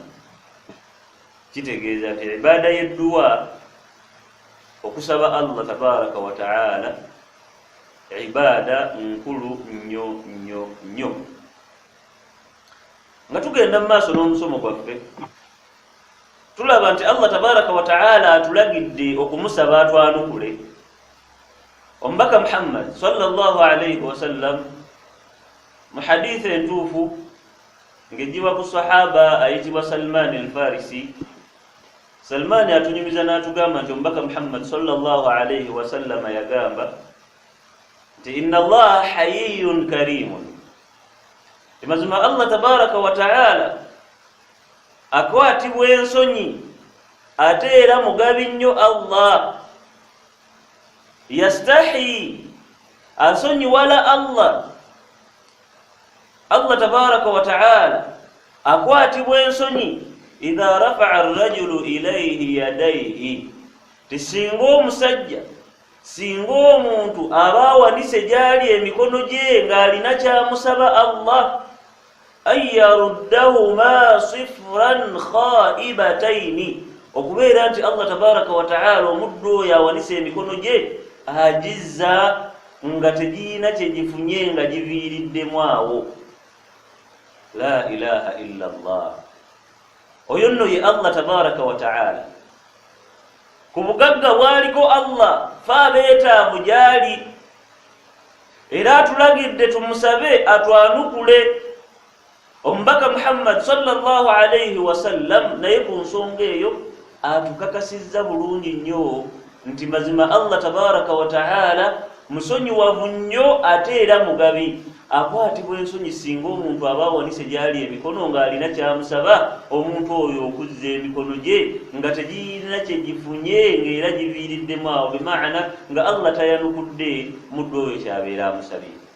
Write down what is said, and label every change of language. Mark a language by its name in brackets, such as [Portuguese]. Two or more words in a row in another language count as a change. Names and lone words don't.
[Ganda] Kitegeeza nti ibaada y'edduwa, okusaba [Arabic] الله تبارك وتعالى, [Ganda] ibaada nkulu nnyo nnyo nnyo. Nga tugenda mu maaso n'omusomo gwaffe, tulaba nti [Arabic] الله تبارك وتعالى [Ganda] atulagidde okumusaba atwanukule. ombaka Muhammad [Arabic] صلى الله عليه وسلم [Ganda] mu hadith entuufu ngejiwa ku sahaba ayitibwa Salman al-Farisi. Salman atunyumiza n'atugamba nti ombaka Muhammad [Arabic] صلى الله عليه وسلم [Ganda] yagamba nti [Arabic] إن الله حيي كريم, [Ganda] mazima [Arabic] الله تبارك وتعالى [Ganda] akwatibwa ensonyi ate era mugabi nnyo. [Arabic] الله يستحي, [Ganda] asonyi wala [Arabic] الله تبارك وتعالى [Ganda] akwatibwa ensonyi idha [Arabic] رفع الرجل إليه يديه, [Ganda] tisinga omusajja singa omuntu abawanise gyali emikono gye ng'alina kyamusaba Allah, [Arabic] أن يردهما صفرا خائبتين, [Ganda] okubeera nti [Arabic] الله تبارك وتعالى [Ganda] omuddu oyo awanise emikono gye ajizza nga tegiina kyegifunye nga giviiriddemu awo. [Arabic] لا إله إلا الله. [Ganda] Oyo nno ye [Arabic] الله تبارك وتعالى. [Ganda] Ku bugagga bwaliko Allah fa beetaavu gyali, era atulagidde tumusabe atwanukule. Omubaka Muhammad [Arabic] صلى الله عليه وسلم [Ganda] naye ku nsonga eyo atukakasizza bulungi nnyo nti mazima [Arabic] الله تبارك وتعالى [Ganda] musonyiwavu nnyo ate era mugabi, akwatibwa ensonyi singa omuntu aba awanise gyali emikono ng'alina kyamusaba, omuntu oyo okuzza emikono gye nga tegirina kyegifunye ng'era giviiriddemu awo, bimaana nga Allah tayanukudde muddu oyo kyabeera amusabye.